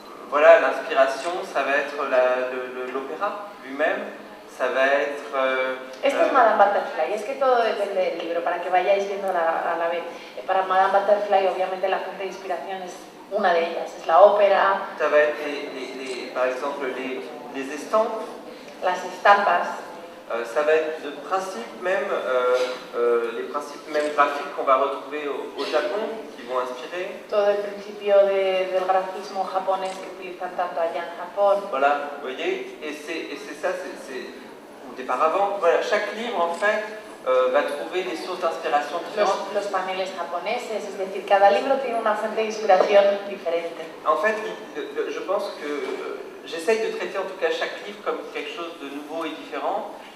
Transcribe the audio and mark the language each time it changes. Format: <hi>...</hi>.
<fr>Voilà, l'inspiration, ça va être l'opéra lui-même. Ça va être...</fr> <es>Esto es Madame Butterfly, es que todo depende del libro, para que vayáis viendo a la vez. Para Madame Butterfly, obviamente, la fuente de inspiración es una de ellas, es la ópera.</es> <fr>Ça va être, par exemple, les estampes.</fr> <es>Las estampas.</es> <fr>Ça va être le principe même, les principes même graphiques qu'on va retrouver au Japon, qui vont inspirer.</fr> <es>Todo el principio del grafismo japonés que utilizan tanto allá en Japón.</es> <fr>Voilà, vous voyez, et c'est ça, c'est auparavant. Voilà, chaque livre en fait va trouver des sources d'inspiration différentes.</fr> <es>Los paneles japoneses, es decir, cada libro tiene una fuente de inspiración diferente.</es> <fr>En fait, je pense que j'essaye de traiter en tout cas chaque livre comme quelque chose de nouveau et différent.</fr>